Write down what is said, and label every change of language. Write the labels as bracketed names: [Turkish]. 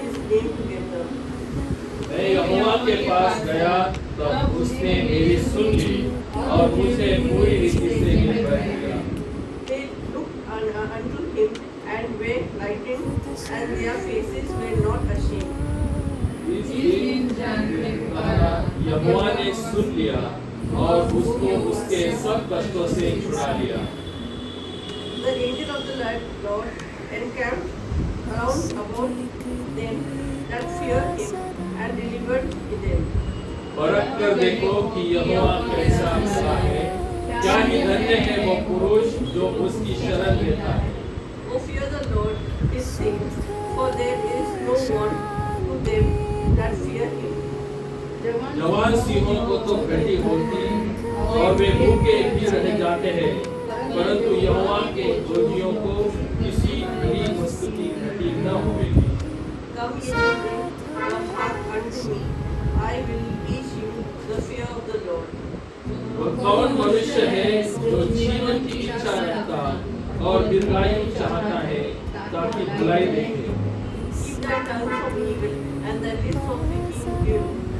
[Hindi] यहोवा के पास गया तब उसने मेरी सुन ली और मुझे पूरी रीति से निर्भय किया. [English] They looked unto him and were lightened, and their faces were not ashamed. [Hindi] यहोवा ने सुन लिया और उसको उसके सब कष्टों से छुड़ा लिया. [English] The angel of the Lord encamped round about them that fear him and delivered them. [Hindi] परख कर देखो कि यहोवा कैसा अच्छा है. क्या ही धन्य है वो पुरुष जो उसकी शरण लेता है. [English] O fear the Lord, his saints, for there is no want to them that fear him. [Hindi] जवान सिंहों को तो घटी होती और वे भूखे भी रह जाते हैं, परंतु यहोवा के खोजियों को किसी भी वस्तु की घटी न होगी. [English] Come ye children, hearken unto me, I will teach you the fear of the Lord. [Hindi] वह कौन मनुष्य है जो जीवन की इच्छा रखता और दीर्घायु चाहता है ताकि भलाई देखे. [English] Keep thy tongue from evil and thy lips from speaking ill.